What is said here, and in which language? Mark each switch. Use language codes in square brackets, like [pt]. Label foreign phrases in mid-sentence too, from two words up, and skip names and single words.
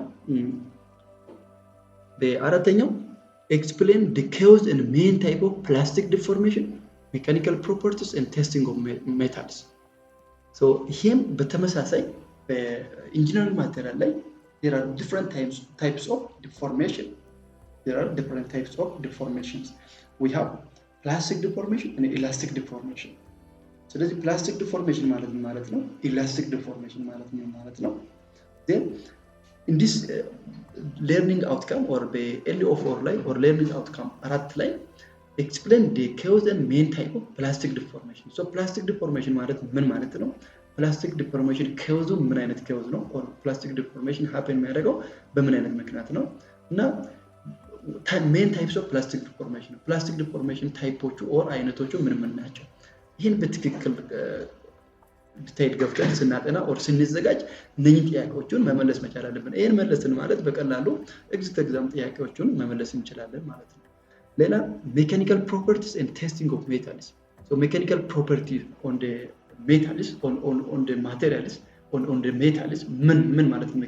[en] በአራተኛው explain the cause and main type of plastic deformation mechanical properties and testing of metals so here [am] በተመሳሳይ በኢንጂነሪንግ ማቴሪያል ላይ [en] there are different types of deformation we have plastic deformation and elastic deformation ስለዚህ plastic deformation [am] ማለት ነው [en] elastic deformation [am] ማለት ነው [en] then in this learning outcome or the LO4 ላይ or learning outcome [am] አራት ላይ [en] explain the cause and main type of plastic deformation so plastic deformation [am] ምን ማለት ነው [en] plastic deformation cause [am] ምን አይነት cause ነው [en] or plastic deformation happen [am] የሚያደርገው በምን አይነት ምክንያት ነው እና [en] main types of plastic deformation plastic deformation [am] ታይፖቹ ኦር አይነቶቹ ምን ናቸው? ይህን በትክክል ዲቴይል ገብተን ስናጠና ኦር ስንዘጋጅ እነኚህ ጥያቄዎችን መመለስ መቻል አለብን። ይሄን መለስን ማለት በቀላሉ ኤግዛም ጥያቄዎችን መመለስ እንችላለን ማለት ነው። ሌላ [en] mechanical properties and testing of metals so mechanical properties on the metals on the materials on the metals [am] ምን ማለት ነው?